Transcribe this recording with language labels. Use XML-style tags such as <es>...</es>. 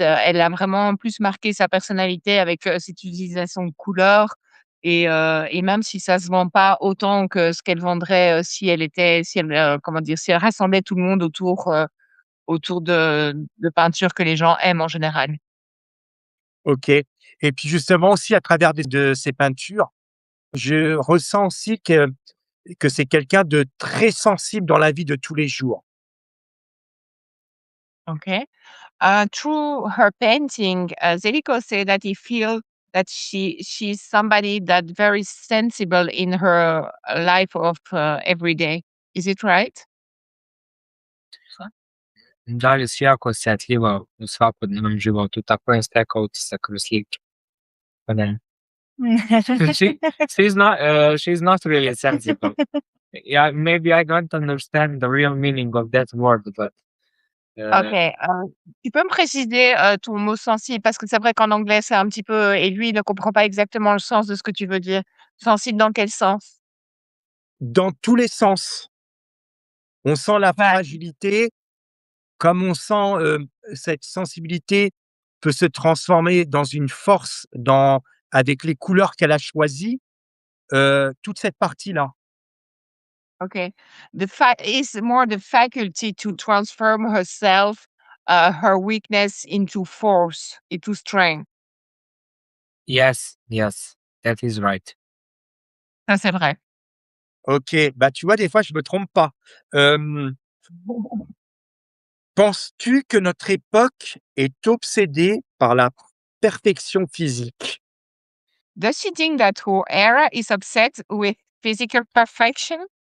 <fr>Elle a vraiment plus marqué sa personnalité avec, cette utilisation de couleurs, et même si ça se vend pas autant que ce qu'elle vendrait, si elle, comment dire, si elle rassemblait tout le monde autour de peintures que les gens aiment en général.</fr> <en>OK.</en> <fr>Et puis justement aussi à travers de ces peintures, je ressens aussi que c'est quelqu'un de très sensible dans la vie de tous les jours.</fr> <en>Okay. Through her painting, Zeliko said that he feel that she's somebody that very sensible in her life of every day. Is it right?</en> <bs>Da li si jako osjetljiva u svakodnevnom životu, tako je stekao utisak kroz slike. Pa ne.</bs> <en>She's not really sensible. Yeah, maybe I don't understand the real meaning of that word, but Ok.</en> <fr>Tu peux me préciser ton mot sensible? Parce que c'est vrai qu'en anglais, c'est un petit peu. Et lui, il ne comprend pas exactement le sens de ce que tu veux dire. Sensible dans quel sens? Dans tous les sens. On sent la Ouais. fragilité, comme on sent cette sensibilité peut se transformer dans une force avec les couleurs qu'elle a choisies, toute cette partie-là. Okay.</fr> <en>Is more the faculty to transform herself, her weakness into force, into strength. yes, that is right.</en> <fr>Ça, c'est vrai. OK, bah, tu vois, des fois, je me trompe pas. Penses-tu que notre époque est obsédée par la perfection physique?</fr> <en>Does she think that her era is obsessed with physical perfection?</en>